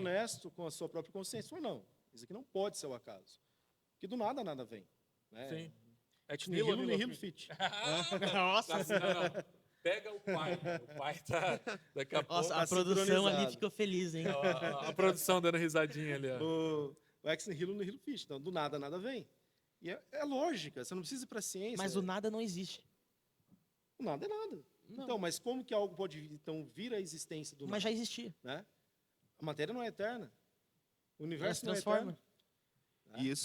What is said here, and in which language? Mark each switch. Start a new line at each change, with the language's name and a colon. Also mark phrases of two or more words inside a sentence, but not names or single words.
Portuguese: é honesto com a sua própria consciência. Fala, não, isso aqui não pode ser o acaso. Porque do nada vem. Né? Sim. É que
Latin: Nihilo, Nilo nihilo fit.
Portuguese: Nossa, Não. Pega o pai. O pai tá. Daqui a pouco. nossa, tá a produção sincronizado. ali ficou feliz, hein? A produção dando risadinha ali. Ó.
Latin: O ex nihilo, nihilo fit.
Portuguese: Então, do nada vem. E é lógica, você não precisa ir para a ciência. Mas o nada não existe. O nada é nada. Não. Então, mas como que algo pode então vir à existência do nada? Mas já existia. Né? A matéria não é eterna. O Ela universo se não é transforma. eterno. Mas se